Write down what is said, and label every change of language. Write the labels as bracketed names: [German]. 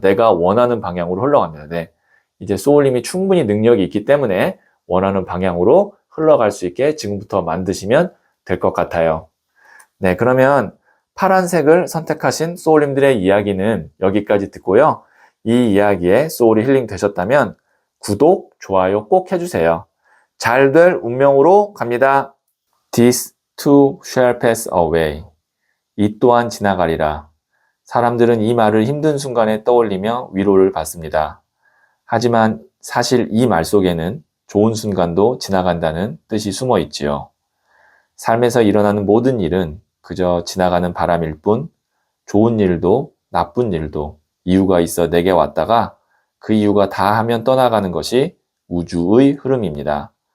[Korean] 내가 원하는 방향으로 흘러갑니다. 네. 이제 소울님이 충분히 능력이 있기 때문에 원하는 방향으로 흘러갈 수 있게 지금부터 만드시면 될 것 같아요. 네, 그러면 파란색을 선택하신 소울님들의 이야기는 여기까지 듣고요. 이 이야기에 소울이 힐링 되셨다면 구독, 좋아요 꼭 해주세요. 잘 될 운명으로 갑니다. [English] This too shall pass away. [Korean] 이 또한 지나가리라. 사람들은 이 말을 힘든 순간에 떠올리며 위로를 받습니다. 하지만 사실 이 말 속에는 좋은 순간도 지나간다는 뜻이 숨어 있지요. 삶에서 일어나는 모든 일은 그저 지나가는 바람일 뿐, 좋은 일도 나쁜 일도 이유가 있어 내게 왔다가 그 이유가 다 하면 떠나가는 것이 우주의 흐름입니다.